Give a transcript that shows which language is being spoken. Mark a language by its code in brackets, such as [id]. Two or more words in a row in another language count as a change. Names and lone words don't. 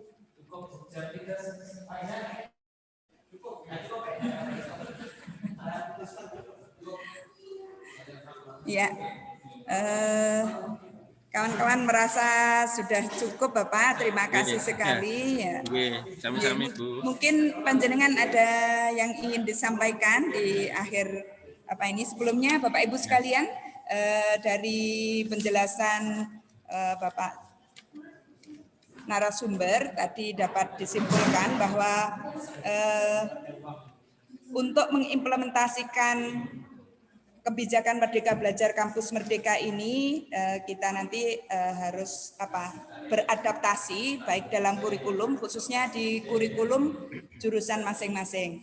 [id] Ya, kawan-kawan merasa sudah cukup Bapak, terima kasih sekali. Ya. [jv] Sami-sami Bu. [id] Mungkin panjenengan ada yang ingin disampaikan di akhir apa ini. Sebelumnya Bapak Ibu sekalian, dari penjelasan Bapak narasumber tadi dapat disimpulkan bahwa untuk mengimplementasikan kebijakan Merdeka Belajar Kampus Merdeka ini kita nanti harus beradaptasi baik dalam kurikulum khususnya di kurikulum jurusan masing-masing.